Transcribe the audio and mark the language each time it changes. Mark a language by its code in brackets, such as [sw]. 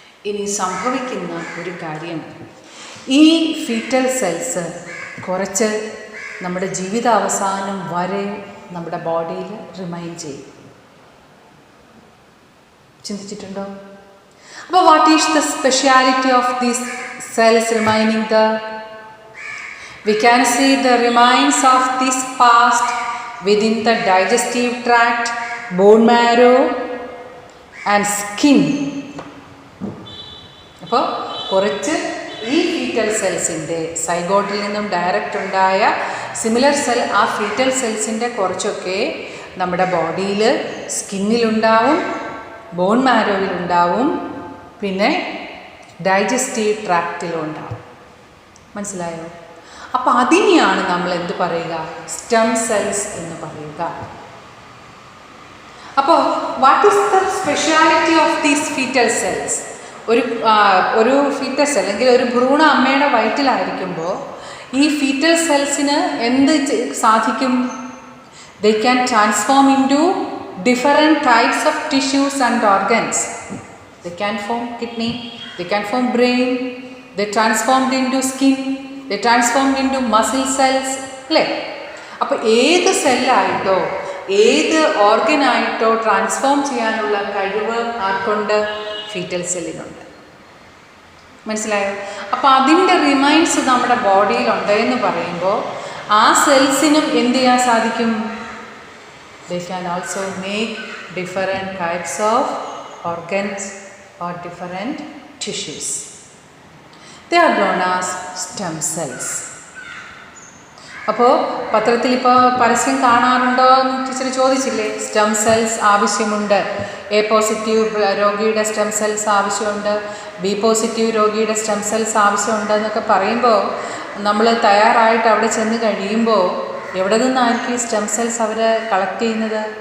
[ml] ഇനി സംഭവിക്കുന്ന ഒരു കാര്യം, ഈ ഫീറ്റൽ സെൽസ് കുറച്ച് നമ്മുടെ ജീവിതാവസാനം വരെ നമ്മുടെ ബോഡിയിൽ റിമൈൻ ചെയ്യും. ചിന്തിച്ചിട്ടുണ്ടോ? അപ്പോൾ [en] What is the speciality of these cells remaining there? We can see the remains of this past within the digestive tract, bone marrow and skin. [ml] അപ്പോൾ കുറച്ച് ഈ ഫീറ്റൽ സെൽസിൻ്റെ സൈഗോട്ടിൽ നിന്നും ഡയറക്റ്റ് ഉണ്ടായ സിമിലർ സെൽ, ആ ഫീറ്റൽ സെൽസിൻ്റെ കുറച്ചൊക്കെ നമ്മുടെ ബോഡിയിൽ സ്കിന്നിലുണ്ടാവും, ബോൺ മാരോയിലുണ്ടാവും, പിന്നെ ഡൈജസ്റ്റീവ് ട്രാക്റ്റിലും ഉണ്ടാവും. മനസ്സിലായോ? അപ്പോൾ അതിനെയാണ് നമ്മൾ എന്ത് പറയുക? സ്റ്റെം സെൽസ് എന്ന് പറയുക. അപ്പോൾ [en] What is the speciality of these foetal cells? [ml] ഒരു ഫീറ്റൽ സെൽ അല്ലെങ്കിൽ ഒരു ഭ്രൂണ അമ്മയുടെ വയറ്റിലായിരിക്കുമ്പോൾ ഈ ഫീറ്റൽ സെൽസിന് എന്ത് സാധിക്കും? [en] They can transform into different types of tissues and organs. They can form kidney, they can form brain, they transformed into skin, they transformed into muscle cells. [ml] അല്ലേ? അപ്പോൾ ഏത് സെല്ലായിട്ടോ ഏത് ഓർഗനായിട്ടോ ട്രാൻസ്ഫോം ചെയ്യാനുള്ള കഴിവ് ആർക്കുണ്ട്? ഫീറ്റൽ സെല്ലിനുണ്ട്. മനസ്സിലായോ? അപ്പോൾ അതിൻ്റെ റിമൈൻസ് നമ്മുടെ ബോഡിയിലുണ്ട് എന്ന് പറയുമ്പോൾ ആ സെൽസിനും എന്ത് ചെയ്യാൻ സാധിക്കും? [en] They can also make different types of organs or different tissues. They are known as stem cells. [ml] അപ്പോൾ പത്രത്തിൽ ഇപ്പോൾ പരസ്യം കാണാറുണ്ടോ എന്ന് ടീച്ചർ ചോദിച്ചില്ലേ? സ്റ്റെം സെൽസ് ആവശ്യമുണ്ട്, എ പോസിറ്റീവ് രോഗിയുടെ സ്റ്റെം സെൽസ് ആവശ്യമുണ്ട്, ബി പോസിറ്റീവ് രോഗിയുടെ സ്റ്റെം സെൽസ് ആവശ്യമുണ്ട് എന്നൊക്കെ പറയുമ്പോൾ നമ്മൾ തയ്യാറായിട്ട് അവിടെ ചെന്ന് കഴിയുമ്പോൾ എവിടെ നിന്നായിരിക്കും ഈ സ്റ്റെം സെൽസ് അവർ കളക്ട് ചെയ്യുന്നത്?